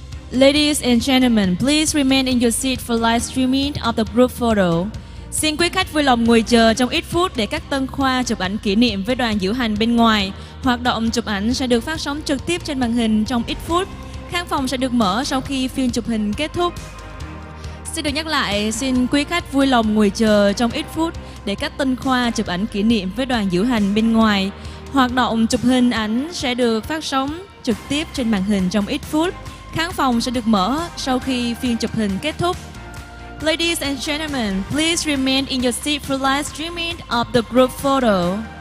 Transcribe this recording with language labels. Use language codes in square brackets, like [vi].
[en] Ladies and gentlemen, please remain in your seat for live streaming of the group photo. [vi] Xin quý khách vui lòng ngồi chờ trong ít phút để các tân khoa chụp ảnh kỷ niệm với đoàn diễu hành bên ngoài. Hoạt động chụp ảnh sẽ được phát sóng trực tiếp trên màn hình trong ít phút. Khán phòng sẽ được mở sau khi phiên chụp hình kết thúc. Xin được nhắc lại, xin quý khách vui lòng ngồi chờ trong ít phút để các tân khoa chụp ảnh kỷ niệm với đoàn diễu hành bên ngoài. Hoạt động chụp hình ảnh sẽ được phát sóng trực tiếp trên màn hình trong ít phút. Khán phòng sẽ được mở sau khi phiên chụp hình kết thúc. [en] Ladies and gentlemen, please remain in your seat for live streaming of the group photo.